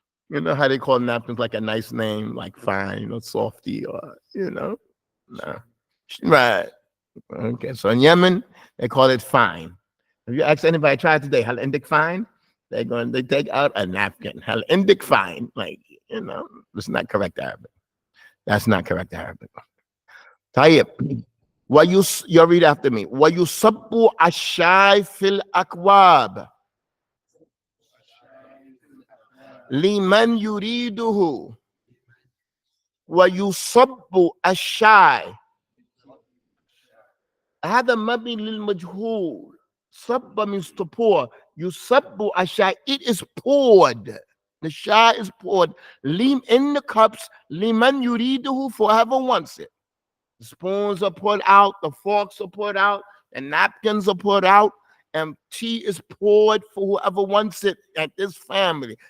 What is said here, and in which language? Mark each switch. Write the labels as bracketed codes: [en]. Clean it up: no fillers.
[en] You know how they call napkins like a nice name, like Fine or Softy or, no. Right. Okay, so in Yemen, they call it Fine. If you ask anybody, try it today, [ar] Hal Indik Fine? [en] They take out a napkin. [ar] Hal Indik Fine. [en] Like, it's not correct Arabic. That's not correct Arabic. Tayyib. You read after me. [ar] وَيُصَبُّ الشَّاي فِي الْأَكْوَابِ لمن يريده ويصب الشاي. هذا مبني للمجهول. [en] صب means to pour. [ar] يصب الشاي, [en] it is poured. The shai is poured in the cups. [ar] لمن يريده, [en] for whoever wants it. The spoons are poured out, the forks are poured out, the napkins are poured out, and tea is poured for whoever wants it at this family.